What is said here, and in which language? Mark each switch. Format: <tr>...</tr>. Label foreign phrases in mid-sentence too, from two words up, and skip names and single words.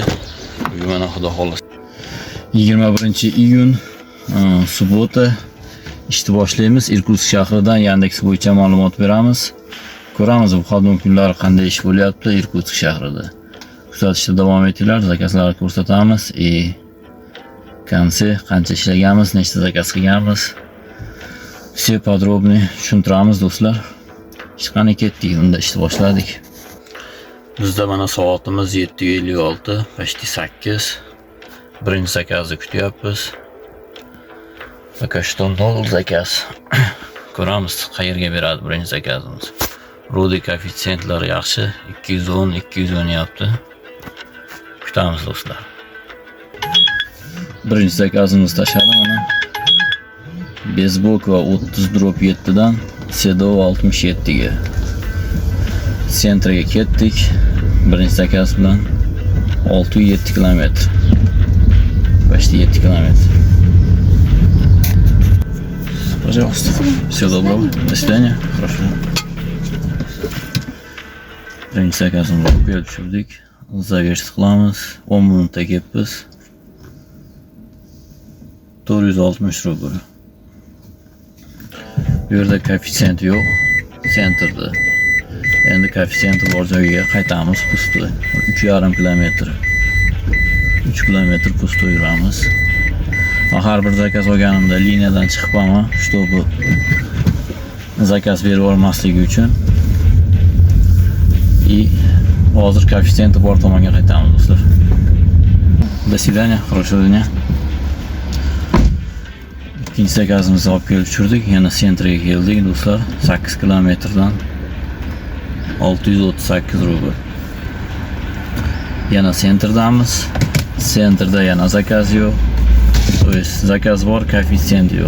<uz>Bugun mana xudo xohlasa 21-iyun subota ishni boshlaymiz. Irkutsk shahridan Yandex bo'yicha ma'lumot beramiz. Ko'ramiz bu xodim kunlari qanday ish bo'lyapti Irkutsk shahrida. Kuzatishda davom etinglar, zakazlarni ko'rsatamiz. Konse qancha ishlaganmiz, nechta zakaz qilganmiz.</uz> <ru>Все подробно</ru> <uz>tushuntiramiz do'stlar. Hech qanday ketdik, unda ishni boshladik. Bizda mana soatimiz 7:56, почти 8. Birinchi zakazni kutyapmiz.</uz> <ru>Пока что</ru> <uz>nol zakaz. Ko'ramiz qayerga beradi birinchi zakazimiz. Rudi koeffitsiyentlar yaxshi, 210, 210 yapti. Kutamiz do'stlar. Birinchi zakazimiz tashladi mana. Bezbokova 30/7 dan Sedova 67 ga. Sentraga ketdik. Birinchi zakaz bilan 607 km. Почти 7 km.</uz> <ru>Пожалуйста. Всего доброго. До свидания. Хорошо.</ru> <uz>Birinchi zakazimizni qo'yib tushirdik. Zaversh qilamiz. 10 minutda kelibmiz. 460 rubl. Bu yerda koeffitsiyent yo'q. Sentrda. Endi koeffitsiyenti bor joyga qaytamiz pusto. 3,5 km. 3 km pusto yuramiz. Har bir zakaz olganimda liniyadan chiqib qolma, чтобы zakaz berib olmasligi uchun. Hozir koeffitsiyenti bor tomonga qaytamiz do'stlar.</uz> <ru>До свидания, хорошего дня.</ru> <uz>İkinci zakazimizni olib kelib tushirdik. Yana sentraga keldik do'stlar. 8 kilometrdan 638 rubl. Yana sentrdamiz. Sentrda yana zakaz yo'q.</uz> <ru>To есть</ru> <uz>zakaz bor, koeffitsiyent yo'q.</uz>